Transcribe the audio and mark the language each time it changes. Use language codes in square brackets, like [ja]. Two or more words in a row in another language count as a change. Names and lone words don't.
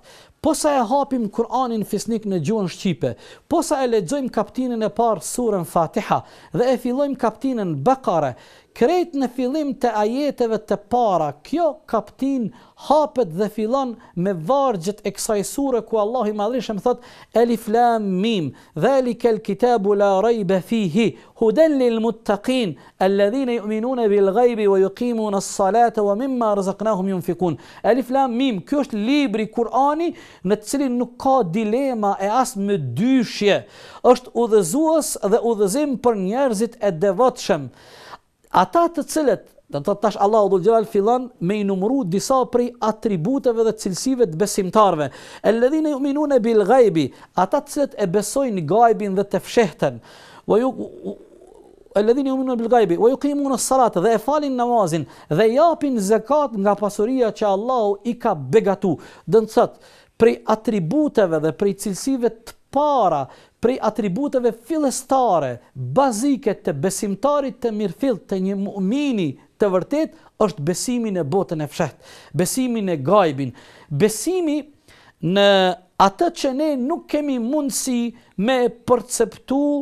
[sq] Po sa e hapim Kur'anin fisnik në gjuhën shqipe, po sa e lexojmë kaptinën e parë surën Fatiha dhe e fillojmë kaptinën Bekare, krejt në fillim të ajeteve të para, kjo kaptin hapet dhe fillon me vargjet e kësaj sure ku Allahu i Madhërisht thot [ar] الم ذلك الكتاب لا ريب فيه هدى للمتقين الذين يؤمنون بالغيب ويقيمون الصلاة ومما رزقناهم ينفقون. الم, [sq] ky është libri Kur'ani në të cilin nuk ka dilema e as me dyshje. Është udhëzues dhe udhëzim për njerëzit e devotshëm. Ata të cilët, do të tash Allahu [ar] ذو الجلال [sq] fillon me i numëru disa prej atributeve dhe cilësive të besimtarve. [ar] الذين يؤمنون بالغيب, [sq] ata të cilët e besojnë gajbin dhe të fshehtën. [ar] الذين يؤمنون بالغيب ويقيمون الصلاة, [sq] dhe e falin namazin dhe japin zakat nga pasuria që Allahu i ka begatu. Do të thotë, prej atributeve dhe prej cilësive të para, prej atributeve fillestare, bazike të besimtarit të mirëfill, të një mu'mini të vërtet, është besimi në botën e fshehtë, besimi në gajbin, besimi në atë që ne nuk kemi mundësi me perceptu